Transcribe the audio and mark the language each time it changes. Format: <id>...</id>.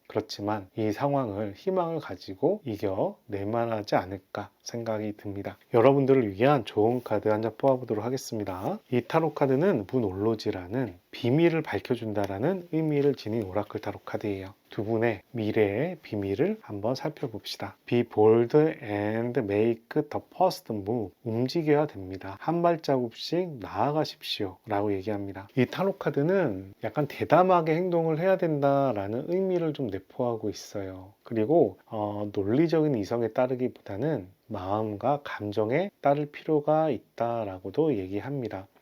<ko>그렇지만 이 상황을 희망을 가지고 이겨낼만 하지 않을까 생각이 듭니다. 여러분들을 위한 좋은 카드 한 장 뽑아보도록 하겠습니다. 이 타로 카드는 문올로지라는 비밀을 밝혀준다라는 의미를 지닌 오라클 타로 카드예요. 두 분의 미래의 비밀을 한번 살펴봅시다.</ko> <en>Be bold and make the first move.</en> <ko>움직여야 됩니다. 한 발자국씩 나아가십시오 라고 얘기합니다. 이 타로 카드는 약간 대담하게 행동을 해야 된다라는 의미를 좀 내포하고 있어요. 그리고 논리적인 이성에 따르기보다는 마음과 감정에 따를 필요가 있다라고도 얘기합니다.</ko>